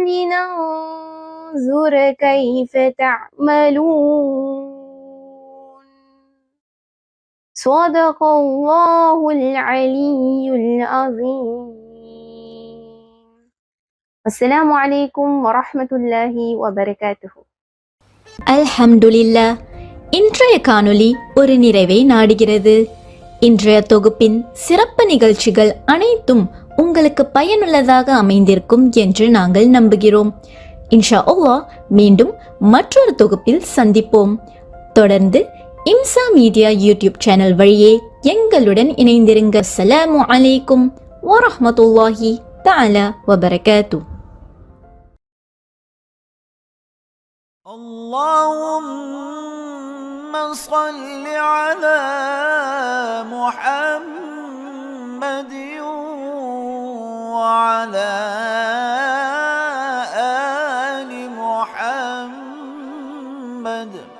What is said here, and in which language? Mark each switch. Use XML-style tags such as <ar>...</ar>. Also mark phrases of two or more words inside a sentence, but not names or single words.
<ar>لننظر كيف تعملون صدق الله العلي العظيم السلام عليكم ورحمة الله وبركاته</ar> <ta>அல்ஹம்துலில்லா. இன்றைய காணொளி ஒரு நிறைவை நாடுகிறது. இன்றைய தொகுப்பின் சிறப்பு நிகழ்ச்சிகள் அனைத்தும் உங்களுக்கு பயனுள்ளதாக அமைந்திருக்கும் என்று நாங்கள் நம்புகிறோம்.</ta> <ar>إن شاء الله</ar> <ta>மீண்டும் மற்றொரு தொகுப்பில் சந்திப்போம். தொடர்ந்து இம்சா மீடியா</ta> <en>YouTube channel</en> <ta>வழியே எங்களுடன் இணைந்திருங்க.</ta> <ar>السلام عليكم ورحمة الله تعالى وبركاته. اللهم صل على محمد وعلى آل محمد</ar>